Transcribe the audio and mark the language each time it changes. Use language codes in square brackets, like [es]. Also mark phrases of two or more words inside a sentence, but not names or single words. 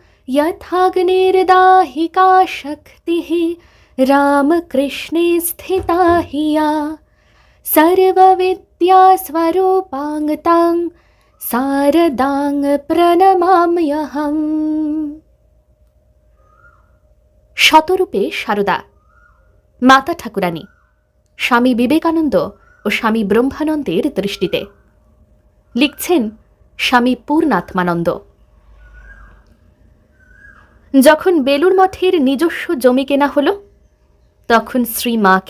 [sa] यथाग्निर्दाहिका शक्तिः रामकृष्णे स्थिता हि या सर्वविद्यास्वरूपाङ्गतां शारदां प्रणमाम्यहम्। [bn] শতরূপে সারদা মাতা ঠাকুরানী স্বামী বিবেকানন্দ ও স্বামী ব্রহ্মানন্দের দৃষ্টিতে। লিখছেন স্বামী পূর্ণাত্মানন্দ। যখন বেলুড় মঠের নিজস্ব জমি কেনা হলো, তখন শ্রী মাকে